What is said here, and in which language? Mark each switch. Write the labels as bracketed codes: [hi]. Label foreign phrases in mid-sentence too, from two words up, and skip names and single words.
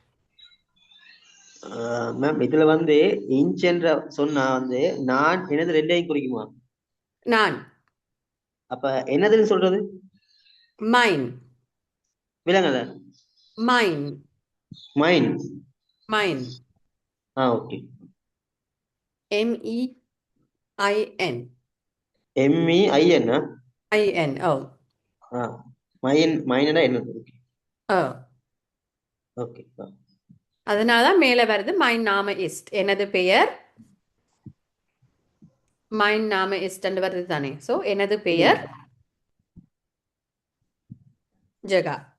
[ta] மேம் இதுல வந்து இன்ச் என்ற சொன்னா வந்து நான் எனது ரெண்டையும் குறிக்குமா? நான். அப்ப என்னதுன்னு சொல்றது? மைன். விலங்கல மைன். மைன். மைன். ஓகே. MEIN. MEIN. IN. ஓ மைன் மைனா என்னது? ஓகே. அதனால தான் மேலே வருது [de] mein Name ist, [ta] எனது பெயர் [de] mein Name ist [ta] என்று வருது தானே. ஸோ எனது பெயர் ஜெகா.